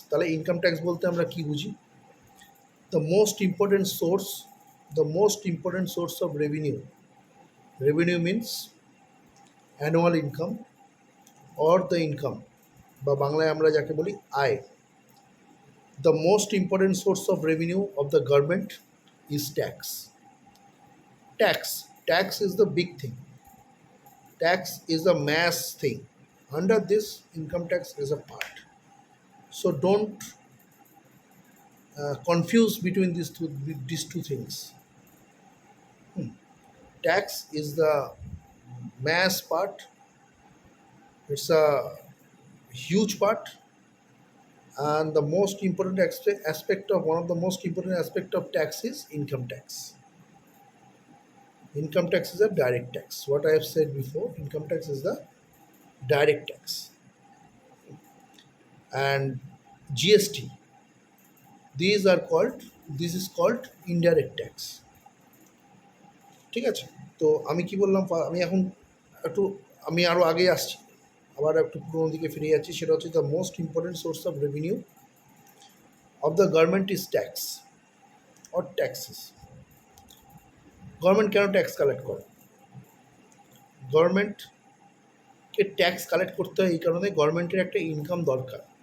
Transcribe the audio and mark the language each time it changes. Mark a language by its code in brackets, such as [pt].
[bn] তাহলে income tax বলতে আমরা কি বুঝি? [en] The most important source, the most important source of revenue. Revenue means annual income or the income, [bn] বা বাংলায় আমরা যাকে বলি আয়। [en] The most important source of revenue of the government is tax. Tax is the big thing. Tax is the mass thing. Under this, income tax is a part. So don't confuse between these two things. Tax is the mass part. It's a huge part, and the most important aspect of one of the most important aspect of tax is income tax. Income tax is a direct tax. What I have said before, income tax is the direct tax. And GST, this is called indirect tax. [bn] ঠিক আছে? তো আমি কি বললাম, আমি এখন একটু আমি আরও আগে আসছি, আবার একটু পুরোনো দিকে ফিরে যাচ্ছি। সেটা হচ্ছে [en] The most important source of revenue of the government is tax or taxes. [bn] Government কেন ট্যাক্স কালেক্ট করে? গভর্নমেন্টকে ট্যাক্স কালেক্ট করতে হয় এই কারণে গভর্নমেন্টের একটা ইনকাম দরকার।